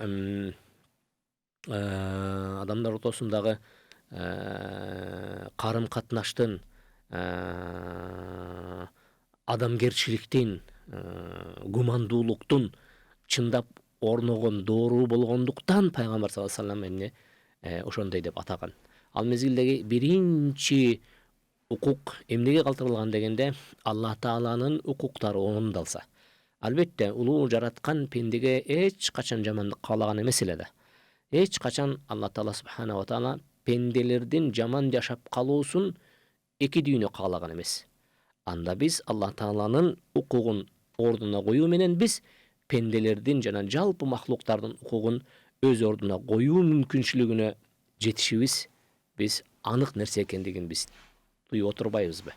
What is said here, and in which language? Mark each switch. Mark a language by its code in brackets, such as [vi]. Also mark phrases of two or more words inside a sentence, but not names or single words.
[ky] адамдар ортосундагы карым катнаштын, адамгерчиликтин, гумандуулуктун чындап орногон доору болгондуктан пайгамбар [ar] صلى الله عليه وسلم [ky] эмне ошондой деп атаган. Ал мезгилдеги биринчи укук эмнеге калтырылган дегенде, Аллах Тааланын укуктары орундалса. Албетте, улуу жараткан пендеге эч качан жамандык каалаган эмес эле да. Эч качан Аллах Таала [ar] سبحانه وتعالى [ky] пенделердин жаман жашап калуусун эки дүйнө каалаган эмес. Анда биз Аллах Тааланын укугун ордуна коюу менен биз пенделердин жана жалпы махлуктардын укугун өз ордуна коюу мүмкүнчүлүгүнө жетишибиз биз анык нерсе экендигин биз туюп отурбайбызбы?